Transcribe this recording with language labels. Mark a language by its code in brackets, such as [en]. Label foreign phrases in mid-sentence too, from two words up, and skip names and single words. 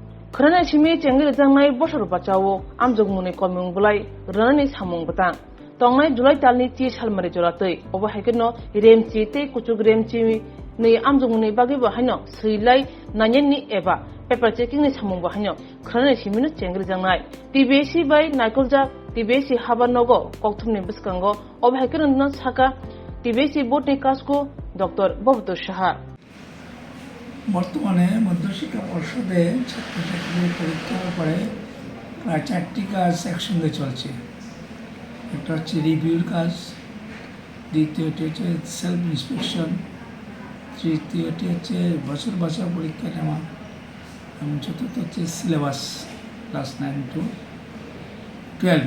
[trp] Rwnani simi cengir Examni Bosor Bachao Amjogmuni Koimung Bwlai Rwnani Samung Bwtang Tongnai Julai talni ti salmari jolatei obo haikeno remchi te kuchuk remchi ni Amjogmuni bagi bahino seilai nanyenni eba [en] paper checking [trp] ni samung bahino Rwnani simi no cengir Examni TBSE bai naikolja TBSE habanogo kokthumni biskango obo haikeno no saka TBSE board ni kasko Dr. Bwtang Saha [bn] বর্তমানে মধ্যশিক্ষা পর্ষদে ছাত্রছাত্রীদের পরীক্ষার পরে প্রায় 4টি কাজ একসঙ্গে চলছে। একটা হচ্ছে রিভিউর কাজ, দ্বিতীয়টি হচ্ছে [en] self inspection, [bn] তৃতীয়টি হচ্ছে বছর বাছাও পরীক্ষা নেওয়া এবং চতুর্থ হচ্ছে [en] syllabus class 9 to 12.